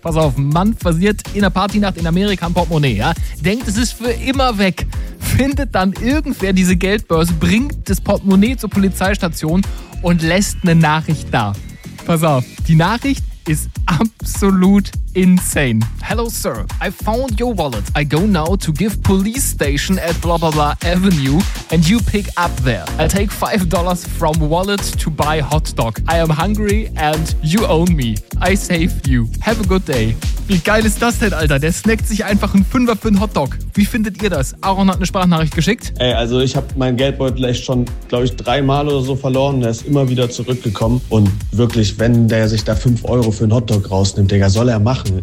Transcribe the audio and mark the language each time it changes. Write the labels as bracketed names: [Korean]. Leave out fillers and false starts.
[German] Pass auf, Mann verliert in der Partynacht in Amerika ein Portemonnaie, ja? Denkt, es ist für immer weg. Findet dann irgendwer diese Geldbörse, bringt das Portemonnaie zur Polizeistation und lässt eine Nachricht da. Pass auf, die Nachricht ist absolut insane. [English] Hello, sir. I found your wallet. I go now to give police station at blah blah blah avenue and you pick up there. I'll take $5 from wallet to buy hot dog. I am hungry and you own me. I save you. Have a good day. [German] Wie geil ist das denn, Alter? Der snackt sich einfach einen Fünfer für einen Hotdog. Wie findet ihr das? Aaron hat eine Sprachnachricht geschickt. Ey, also ich habe meinen Geldbeutel echt schon, glaube ich, 3 Mal oder so verloren. Der ist immer wieder zurückgekommen. Und wirklich, wenn der sich da 5 Euro für einen Hotdog rausnimmt, Digga, soll er machen.